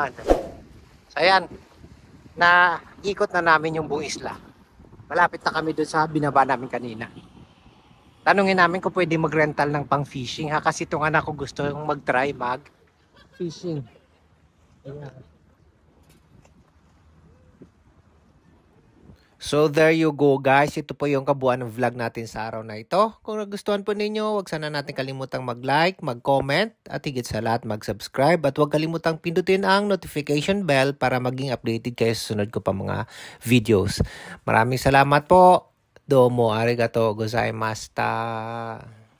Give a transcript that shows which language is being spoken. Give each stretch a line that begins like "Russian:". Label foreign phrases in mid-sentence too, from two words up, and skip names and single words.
Filipino: So ayan, naikot na namin yung buong isla. Malapit na kami doon sa binaba namin kanina. Tanungin namin kung pwede mag-rental ng pang-fishing ha. Kasi itong anak ko gusto yung mag-try mag-fishing. Ayan.
English: So there you go guys.
Filipino: Ito po yung kabuuan ng vlog natin sa araw na ito. Kung nagustuhan po ninyo, huwag sana natin kalimutang mag-like, mag-comment, at higit sa lahat mag-subscribe. At huwag kalimutang pindutin ang notification bell para maging updated kayo sa sunod ko pa mga videos. Maraming salamat po.
Japanese: どうもありがとうございました.